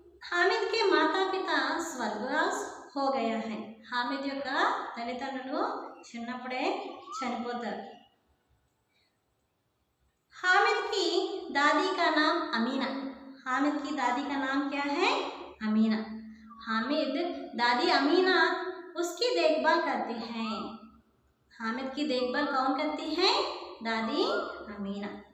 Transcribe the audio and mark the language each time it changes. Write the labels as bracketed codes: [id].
[hi] हामिद के माता पिता स्वर्गवास हो गया है. [te] हामिद యొక్క తల్లిదండ్రులు చిన్నప్పుడే చనిపోతారు. [hi] हामिद की दादी का नाम अमीना. हामिद की दादी का नाम क्या है? अमीना. हामिद दादी अमीना उसकी देखभाल करती हैं. हामिद की देखभाल कौन करती है? दादी अमीना.